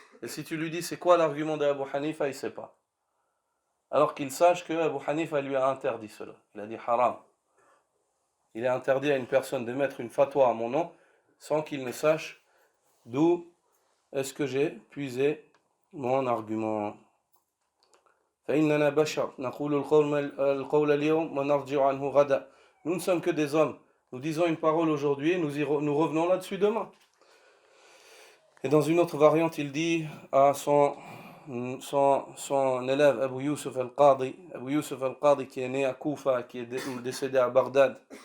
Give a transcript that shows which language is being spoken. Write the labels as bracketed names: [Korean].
[French] Et si tu lui dis c'est quoi l'argument d'Abu Hanifa, il ne sait pas. Alors qu'il sache que Abu Hanifa lui a interdit cela. Il a dit haram. Il est interdit à une personne d'émettre une fatwa à mon nom sans qu'il ne sache d'où est-ce que j'ai puisé mon argument. [Arabic] فإننا بشر نقول القول اليوم ونرجع عنه غدا. [French] Nous ne sommes que des hommes. Nous disons une parole aujourd'hui et nous revenons là-dessus demain. Et dans une autre variante, il dit à son élève Abu Yusuf al-Qadi, qui est né à Koufa, qui est décédé à Bagdad,